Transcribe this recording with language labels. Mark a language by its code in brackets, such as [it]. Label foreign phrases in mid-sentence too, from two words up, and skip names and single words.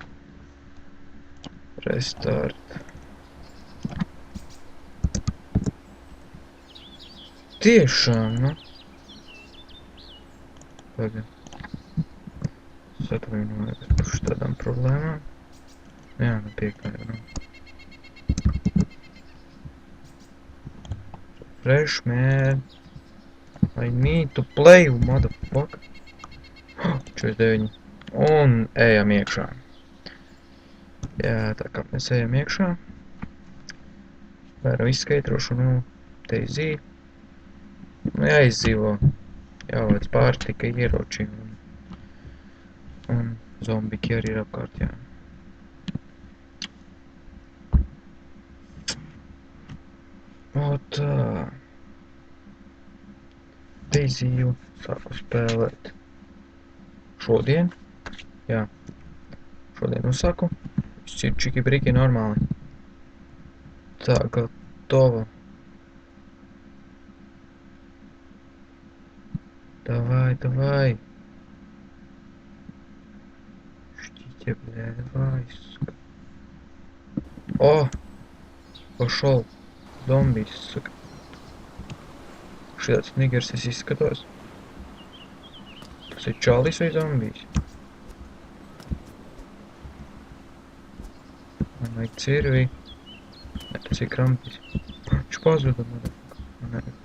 [lv] Restart. Tiešām, nu? Pagaid. Atvainojos par tādām problēmām. Jā, nu piekāju, nu. [en] Fresh, man. I need to play, you motherfucker. [lv] 49. Un ejam iekšā. Jā, tā kā mēs ejam iekšā. Varam izskaidrošu, nu, Daisy. Nu, jāizdzīvo. Jāvāc pārtika, ieroči. Un zombiki arī ir apkārt, jā. O tā. Daisiju sāku spēlēt. Šodien? Jā. Šodien uzsāku. Viss ir čiki-briki normāli. Tā, gatovo. [ru] Давай. Ждите, бля, давай, сука. О! Пошел. Зомби, сука. [lv] Šitāds nigers es izskatos. Tas ir čalis vai zombijs? Man vajag cirvi. Ne, tas ir krampis. Viņš pazuda, man.